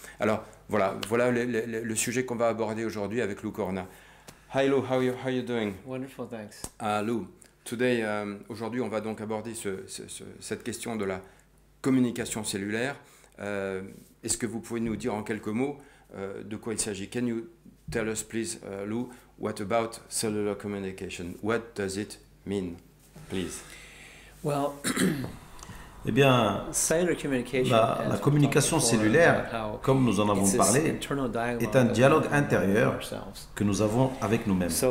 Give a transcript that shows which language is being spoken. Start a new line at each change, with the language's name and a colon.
French: Alors voilà le sujet qu'on va aborder aujourd'hui avec Lou Corona.
English: Hi Lou, how are you doing? Wonderful, thanks. Lou, today,
French: aujourd'hui on va donc aborder cette question de la communication cellulaire. Est-ce que vous pouvez nous dire en quelques mots de quoi il s'agit?
English: Can you tell us please, Lou, what about cellular communication? What does it mean, please? Well,
French: Eh bien,
English: cellular communication,
French: la communication cellulaire, comme nous en avons parlé, est un dialogue intérieur que nous avons avec nous-mêmes.